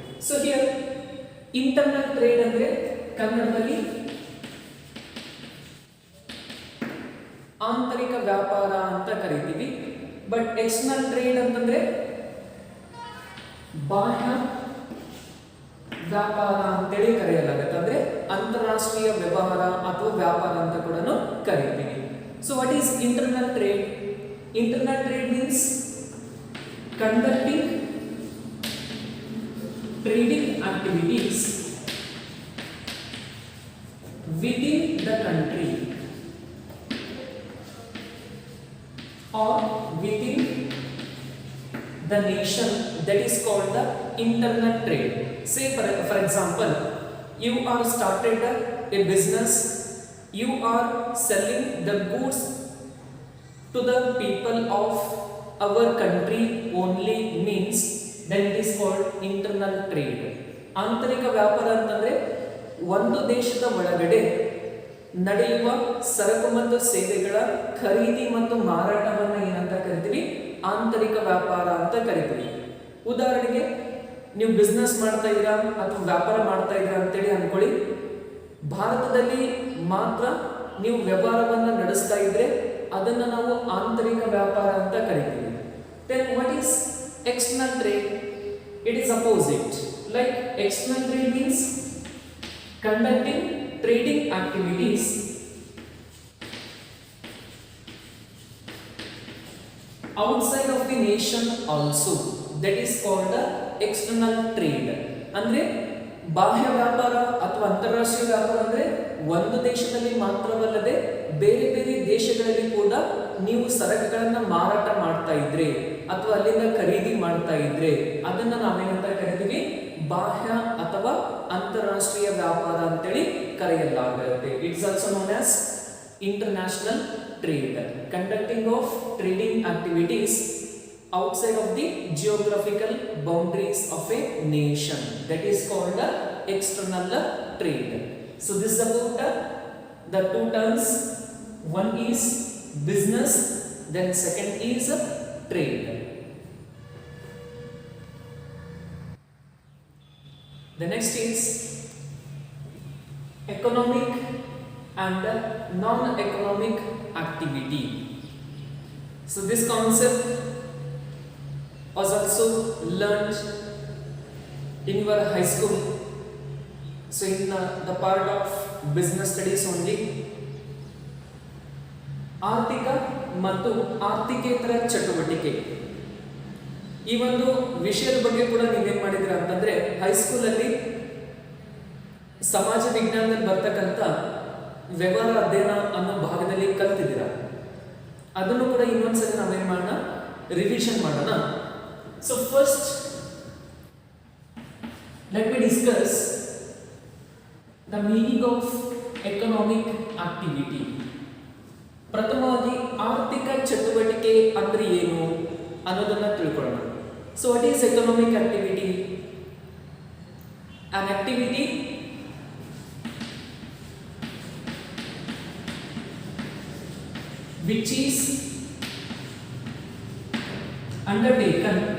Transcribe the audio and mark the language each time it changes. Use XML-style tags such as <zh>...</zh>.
<kn>So here internal trade ಅಂದ್ರೆ ಕನ್ನಡದಲ್ಲಿ ಆಂತರಿಕ ವ್ಯಾಪಾರ ಅಂತ ಕರಿತೀವಿ. ಬಟ್ ಎಕ್ಸ್ಟರ್ನಲ್ ಟ್ರೇಡ್ ಅಂತಂದ್ರೆ ಬಾಹ್ಯ ವ್ಯಾಪಾರ ಅಂತೇಳಿ ಕರೆಯಲಾಗುತ್ತೆ. ಅಂದ್ರೆ ಅಂತಾರಾಷ್ಟ್ರೀಯ ವ್ಯವಹಾರ ಅಥವಾ ವ್ಯಾಪಾರ ಅಂತ ಕೂಡ ಕರಿತೀವಿ.</kn> <en>So what is internal trade? Internal trade means conducting trading activities within the country or within the nation, that is called the internal trade. Say for example, you are started a business, you are selling the goods to the people of our country only, means then it is called internal trade.</en> <kn>ಆಂತರಿಕ ವ್ಯಾಪಾರ ಅಂತಂದ್ರೆ ಒಂದು ದೇಶದ ಒಳಗಡೆ ನಡೆಯುವ ಸರಕು ಮತ್ತು ಸೇವೆಗಳ ಖರೀದಿ ಮತ್ತು ಮಾರಾಟವನ್ನ ಏನಂತ ಕರಿತೀವಿ? ಆಂತರಿಕ ವ್ಯಾಪಾರ ಅಂತ ಕರಿತೀವಿ. ಉದಾಹರಣೆಗೆ ನೀವು ಬಿಸ್ನೆಸ್ ಮಾಡ್ತಾ ಇದ್ದೀರಾ ಅಥವಾ ವ್ಯಾಪಾರ ಮಾಡ್ತಾ ಇದ್ದೀರಾ ಅಂತೇಳಿ ಅನ್ಕೊಳ್ಳಿ. ಭಾರತದಲ್ಲಿ ಮಾತ್ರ ನೀವು ವ್ಯವಹಾರವನ್ನ ನಡೆಸ್ತಾ ಇದ್ರೆ ಅದನ್ನ ನಾವು ಆಂತರಿಕ ವ್ಯಾಪಾರ ಅಂತ ಕರಿತೀವಿ.</kn> <en>Then what is external trade? It is opposite. Like external trade means conducting trading activities outside of the nation also, that is called the external trade.</en> <kn>ಅಂದ್ರೆ ಬಾಹ್ಯ ವ್ಯಾಪಾರ ಅಥವಾ ಅಂತಾರಾಷ್ಟ್ರೀಯ ವ್ಯಾಪಾರ ಅಂದ್ರೆ ಒಂದು ದೇಶದಲ್ಲಿ ಮಾತ್ರವಲ್ಲದೆ ಬೇರೆ ಬೇರೆ ದೇಶಗಳಲ್ಲಿ ಕೂಡ ನೀವು ಸರಕುಗಳನ್ನ ಮಾರಾಟ ಮಾಡ್ತಾ ಇದ್ರೆ ಅಥವಾ ಅಲ್ಲಿಂದ ಖರೀದಿ ಮಾಡ್ತಾ ಇದ್ರೆ ಅದನ್ನ ನಾವೇನಂತ ಕರಿತೀವಿ? ಬಾಹ್ಯ ಅಥವಾ ಅಂತಾರಾಷ್ಟ್ರೀಯ ವ್ಯಾಪಾರ ಅಂತೇಳಿ ಕರೆಯಲಾಗುತ್ತೆ.</kn> <en>It's also known as international trade, conducting of trading activities outside of the geographical boundaries of a nation, that is called external trade. So this is about the two terms. One is business, then second is trade. The next is economic and non-economic activity. So this concept was also learned in your high school. So in the part of business studies only.</en> <kn>ಆರ್ಥಿಕ ಮತ್ತು ಆರ್ಥಿಕೇತರ ಚಟುವಟಿಕೆ ಈ ಒಂದು ವಿಷಯದ ಬಗ್ಗೆ ಕೂಡ ನೀವೇನ್ ಮಾಡಿದಿರ ಅಂತಂದ್ರೆ ಹೈಸ್ಕೂಲಲ್ಲಿ ಸಮಾಜ ವಿಜ್ಞಾನದಲ್ಲಿ ಬರ್ತಕ್ಕಂಥ ವ್ಯವಹಾರ ಅಧ್ಯಯನ ಅನ್ನೋ ಭಾಗದಲ್ಲಿ ಕಲ್ತಿದ್ದೀರ. ಅದನ್ನು ಕೂಡ ಇನ್ನೊಂದ್ಸರಿ ನಾವೇನ್ ಮಾಡೋಣ, ರಿವಿಷನ್ ಮಾಡೋಣ.</kn> <en>So first, let me discuss the meaning of economic activity.</en> <kn>ಪ್ರಥಮವಾಗಿ ಆರ್ಥಿಕ ಚಟುವಟಿಕೆ ಅಂದ್ರೆ ಏನು ಅನ್ನೋದನ್ನ ತಿಳ್ಕೊಳ್ಳೋಣ.</kn> <en>So what is economic activity? An activity which is undertaken</en>